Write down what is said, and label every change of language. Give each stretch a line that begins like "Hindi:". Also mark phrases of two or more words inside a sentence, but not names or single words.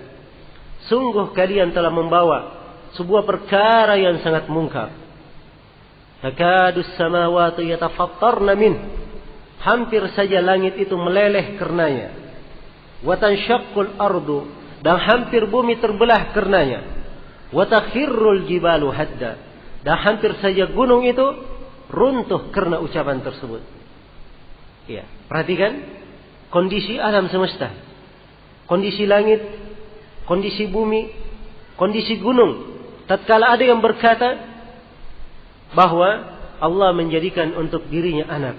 Indonesian: Sungguh kalian telah membawa sebuah perkara yang sangat mungkar.
Arabic: تكاد السماوات يتفطرن من.
Indonesian: Hampir saja langit itu meleleh karenanya.
Arabic: وتنشق الأرض,
Indonesian: dan hampir bumi terbelah karenanya.
Arabic: وتخر الجبال هدا,
Indonesian: dan hampir saja gunung itu runtuh karena ucapan tersebut. Ya, perhatikan kondisi alam semesta, kondisi langit, kondisi bumi, kondisi gunung. Tatkala ada yang berkata bahwa Allah menjadikan untuk dirinya anak.